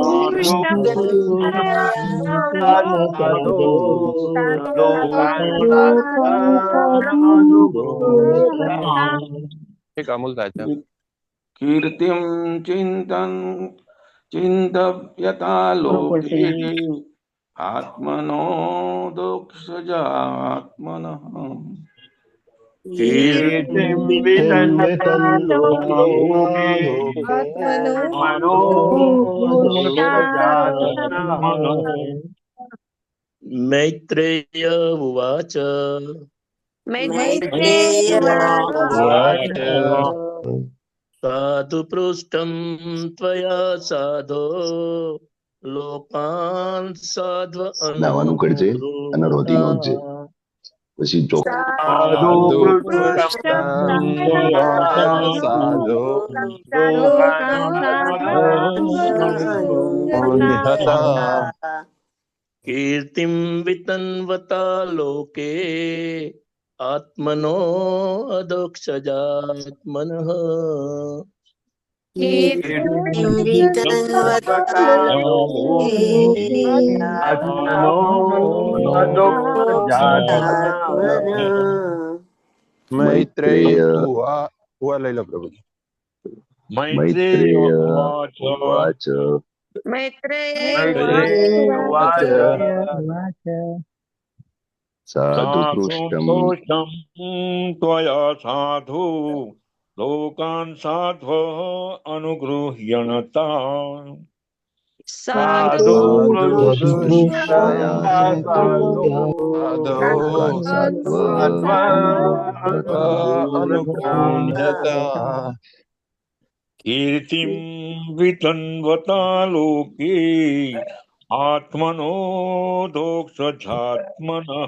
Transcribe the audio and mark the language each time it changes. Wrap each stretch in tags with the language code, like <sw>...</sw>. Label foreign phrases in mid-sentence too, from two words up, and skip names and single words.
<sa>कीर्तिम चिन्तव्यता लोके आत्मनो दोक्षजात्मनः कीर्तिम वितन्वता लोके आत्मनो दोक्षजात्मनः मैत्रेय उवाच मैत्रेय उवाच साधु पृष्टं त्वया साधो लोकान् साध्व</sa> <gu>નાવાનું કરજે અને રોટી નોંધજે પછી ચોક</gu> <sa>साधु साधु पृष्ठं पृष्ठं त्वया साधो साधो लोकान् लोकान् साध्वनुगृह्णता कीर्तिं वितन्वता लोके आत्मनो अदोक्षजात्मनः कीर्तिं वितन्वता लोके आत्मनो अदोक्षजात्मनः મૈત્રેય</sa> <gu>લઈ લો પ્રભુજી.</gu> <sa>मैत्रेय उवाच मैत्रेय उवाच साधु पृष्टम त्वया साधु लोकान साध्व अनुगृह्यणता साधु पृष्ठं लोकान साध्व અનુગૃહ્યતા कीर्तिम वितन्वता लोके आत्मनो दोक्षजात्मनः</sa>